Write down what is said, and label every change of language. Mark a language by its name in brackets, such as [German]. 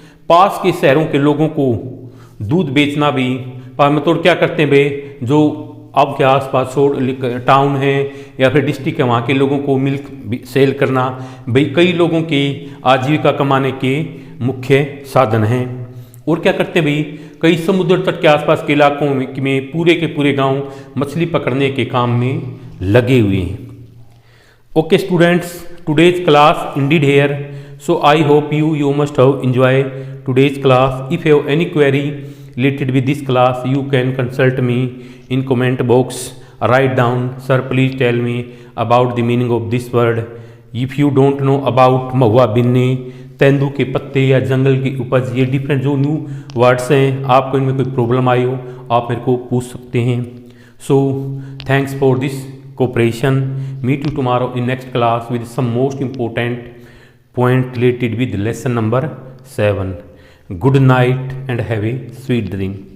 [Hindi] पास के शहरों के लोगों को दूध बेचना भी, मतलब क्या करते हैं भाई, जो आपके आसपास टाउन है या फिर डिस्ट्रिक्ट है, वहाँ के लोगों को मिल्क सेल करना भाई कई लोगों की आजीविका कमाने के मुख्य साधन हैं। और क्या करते हैं भाई, कई समुद्र तट के आसपास के इलाकों में पूरे के पूरे गांव मछली पकड़ने के काम में लगे हुए हैं। [English] Okay students, today's class indeed here, so I hope you must have enjoyed today's class. If you have any query related with this class, you can consult me in comment box. Write down, sir please tell me about the meaning of this word. If you don't know about [Hindi] महुआ बिनने, तेंदू के पत्ते या जंगल की उपज, ये different जो new words हैं, आपको इनमें कोई प्रॉब्लम आई हो आप मेरे को पूछ सकते हैं। [English] So thanks for this cooperation. Meet you tomorrow in next class with some most important point related with lesson number 7. Good night and have a sweet dream.